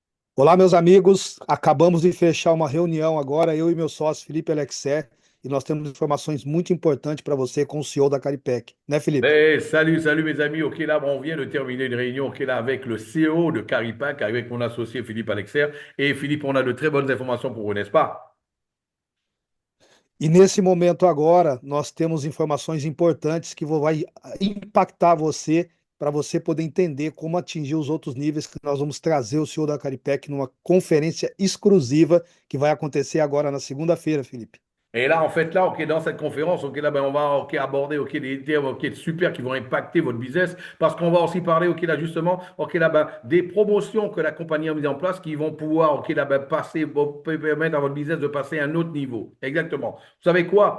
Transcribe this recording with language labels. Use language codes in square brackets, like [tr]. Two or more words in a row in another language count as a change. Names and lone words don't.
[pt] Olá, meus amigos. Acabamos de fechar uma reunião agora, eu e meu sócio Felipe Alexer, e nós temos informações muito importantes para você com o CEO da Caripec, né, Felipe? [fr] Salut mes amis. Ok, là, on vient de terminer une réunion ok, là, avec le CEO de Caripac, avec mon associé Philippe Alexer. Et Philippe, on a de très bonnes informations pour vous, n'est-ce pas? [pt] E nesse momento agora, nós temos informações importantes que vai impactar você para você poder entender como atingir os outros níveis que nós vamos trazer o CEO da Caripec numa conferência exclusiva que vai acontecer agora na segunda-feira, Felipe. [fr] Et là, en fait, là, ok, dans cette conférence, ok, là, ben, on va ok, aborder ok, des termes ok, super qui vont impacter votre business parce qu'on va aussi parler ok, là, justement ok, là, ben, des promotions que la compagnie a mis en place qui vont pouvoir ok, là, ben, permettre à votre business de passer à un autre niveau. Exactement. Vous savez quoi?